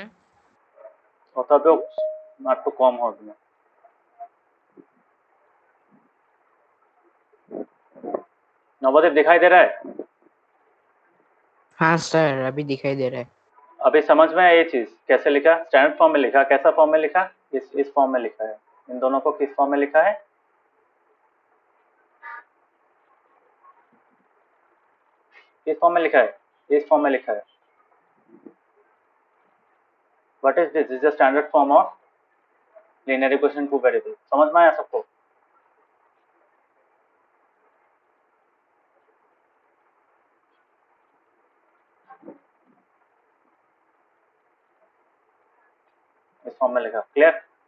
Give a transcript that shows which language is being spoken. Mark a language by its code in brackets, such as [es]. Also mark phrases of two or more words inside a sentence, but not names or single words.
[bn] তথাপিও মাত্র কম হবে না। [hi] नवोदय दिखाई दे रहा है? हाँ सर, अभी दिखाई दे रहा है। अभी समझ में आया ये चीज कैसे लिखा? [en] standard form [hi] में लिखा, कैसा फॉर्म में लिखा? इस फॉर्म में लिखा है। इन दोनों को किस फॉर्म में लिखा है? किस फॉर्म में लिखा है? इस फॉर्म में लिखा है। [en] what is this? is the standard form of linear equation two variable. [hi] समझ में आया सबको? इस फॉर्म में लिखा। क्लियर?